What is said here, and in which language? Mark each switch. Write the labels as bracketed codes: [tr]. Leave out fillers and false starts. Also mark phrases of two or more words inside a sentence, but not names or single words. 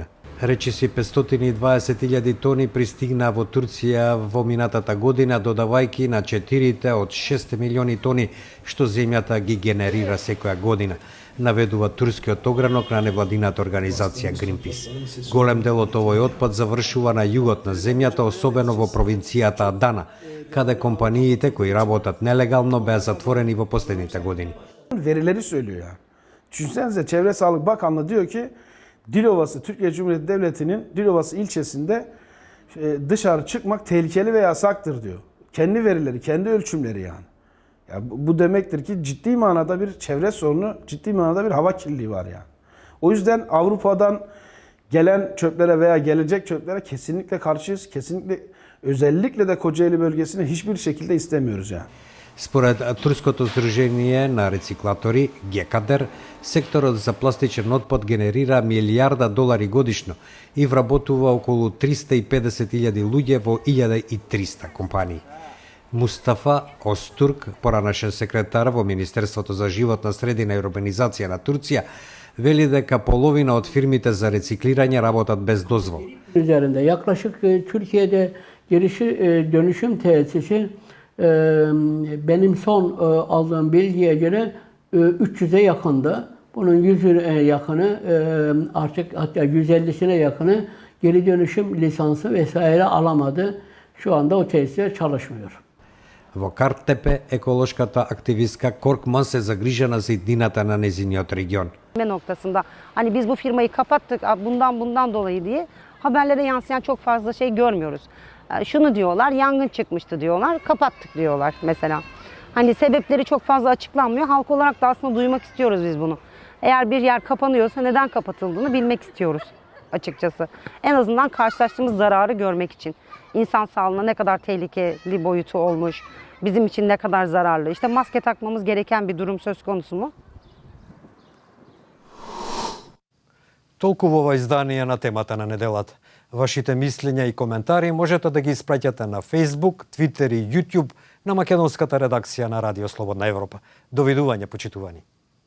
[mk] Речиси 520.000 тони пристигна во Турција во минатата година, додавајќи на 4 од 6 милиони тони што земјата ги генерира секоја година, наведува турскиот огранок на невладината организација Greenpeace. Голем дел од овој отпад завршува на југот на земјата, особено во провинцијата Адана, каде компаниите кои работат нелегално беа затворени во последните години. [tr] Verileri söylüyor yani. Düşünsenize, Çevre Sağlık Bakanlığı diyor ki Dilovası, Türkiye Cumhuriyeti Devleti'nin Dilovası ilçesinde dışarı çıkmak tehlikeli ve yasaktır diyor. Kendi verileri, kendi ölçümleri yani. Ya bu demektir ki ciddi manada bir çevre sorunu, ciddi manada bir hava kirliliği var yani. O yüzden Avrupa'dan gelen çöplere veya gelecek çöplere kesinlikle karşıyız. Kesinlikle, özellikle de Kocaeli bölgesini hiçbir şekilde istemiyoruz yani. [mk] Според Турското здружение на рециклатори ГЕКАДЕР, секторот за пластичен отпад генерира милијарда долари годишно и вработува околу 350.000 луѓе во 1300 компании. Мустафа Остурк, поранешен секретар во Министерството за животна средина и урбанизација на Турција, veli дека половина од фирмите за рециклирање работат без дозвол. [tr] Üzerinde yaklaşık Türkiye'de dönüşüm tesisi benim son aldığım bilgiye göre 300'e yakındı. Bunun 100'e yakını artık hatta 150'sine yakını geri dönüşüm lisansı vesaire alamadı. Şu anda o tesisler çalışmıyor. [mk] Во Карттепе, еколошката активистка Коркман се загрижена за иднината на незиниот регион. [tr] Noktasında hani biz bu firmayı kapattık bundan dolayı diye haberlere yansıyan çok fazla şey görmüyoruz. Şunu diyorlar, yangın çıkmıştı diyorlar, kapattık diyorlar mesela. Hani sebepleri çok fazla açıklanmıyor. Halk olarak da aslında duymak istiyoruz biz bunu. Eğer bir yer kapanıyorsa neden kapatıldığını bilmek istiyoruz açıkçası. En azından karşılaştığımız zararı görmek için. İnsan sağlığına ne kadar tehlikeli boyutu olmuş, bizim için ne kadar zararlı. İşte maske takmamız gereken bir durum söz konusu mu? [mk] Толку во ова издание на темата на неделата. Вашите мислења и коментари можете да ги испраќате на Facebook, Twitter и YouTube на македонската редакција на Радио Слободна Европа. Довидување, почитувани.